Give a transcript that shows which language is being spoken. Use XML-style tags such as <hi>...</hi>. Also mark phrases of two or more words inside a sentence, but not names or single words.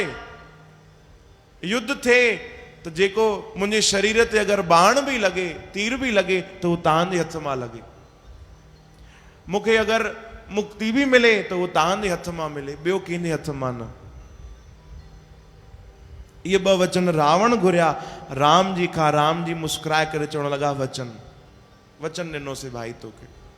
<sd>युद्ध थिए त जेको मुंहिंजे शरीर ते अगरि बाण भी लॻे, तीर भी लॻे त उहो तव्हांजे हथ मां लॻे। मूंखे अगरि मुक्ति भी मिले त उहो तव्हांजे हथ मां मिले, ॿियो कंहिंजे हथ मां न। ये ॿ वचन रावण घुरिया राम जी खां। राम जी मुस्कुराए करे चवण लॻा वचन। वचन ॾिनोसीं भाई तोखे।</sd>